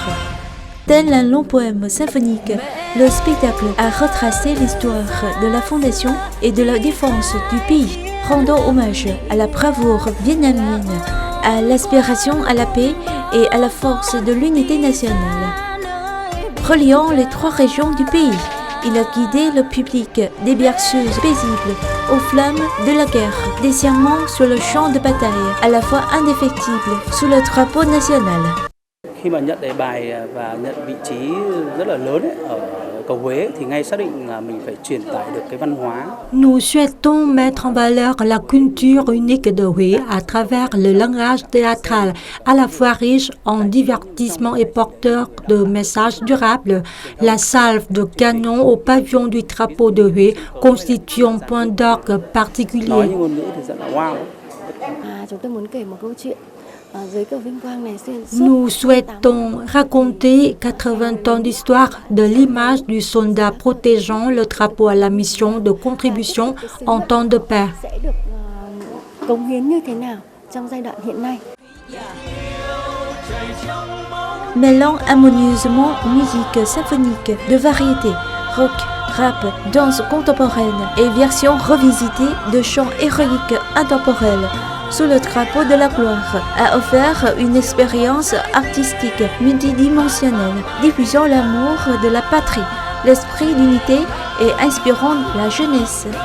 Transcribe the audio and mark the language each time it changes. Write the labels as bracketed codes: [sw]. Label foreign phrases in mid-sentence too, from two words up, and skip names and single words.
[fr] Tel un long poème symphonique, le spectacle a retracé l'histoire de la fondation et de la défense du pays, rendant hommage à la bravoure vietnamienne, à l'aspiration à la paix et à la force de l'unité nationale. Reliant les trois régions du pays, il a guidé le public des berceuses paisibles aux flammes de la guerre, des serments sur le champ de bataille, à la fois indéfectibles sous le drapeau national. [vi] Khi mà nhận đề bài và nhận vị trí rất là lớn ở cầu Huế thì ngay xác định là mình phải truyền tải được cái văn hóa. [fr] Nous souhaitons mettre en valeur la culture unique de Huế à travers le langage théâtral, à la fois riche en divertissement et porteur de messages durables. La salve de canon au pavillon du drapeau de Huế constitue un point d'orgue particulier. [vi] Nói như ngôn ngữ thì rất là wow. Chúng tôi muốn kể một câu chuyện. [fr] Nous souhaitons raconter 80 ans d'histoire de l'image du soldat protégeant le drapeau à la mission de contribution en temps de paix. Mêlant harmonieusement musique symphonique de variété, rock, rap, danse contemporaine et version revisitée de chants héroïques intemporels, sous le drapeau de la gloire, a offert une expérience artistique multidimensionnelle, diffusant l'amour de la patrie, l'esprit d'unité et inspirant la jeunesse.